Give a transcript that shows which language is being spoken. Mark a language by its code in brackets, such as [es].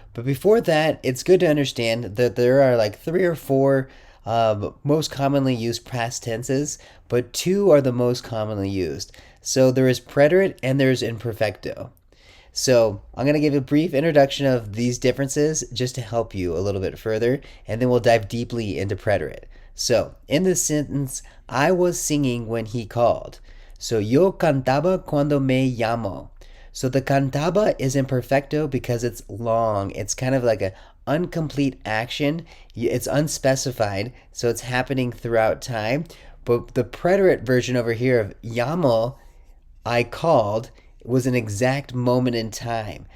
[en] But before that, it's good to understand that there are like 3 or 4 most commonly used past tenses, but 2 are the most commonly used. So there is preterite and there's imperfecto. So I'm going to give a brief introduction of these differences just to help you a little bit further, and then we'll dive deeply into preterite. So in this sentence, I was singing when he called. [es] So yo cantaba cuando me llamó. [en] So the cantaba is imperfecto because it's long. It's kind of like an incomplete action. It's unspecified, so it's happening throughout time. But the preterite version over here of llamo, I called, was an exact moment in time.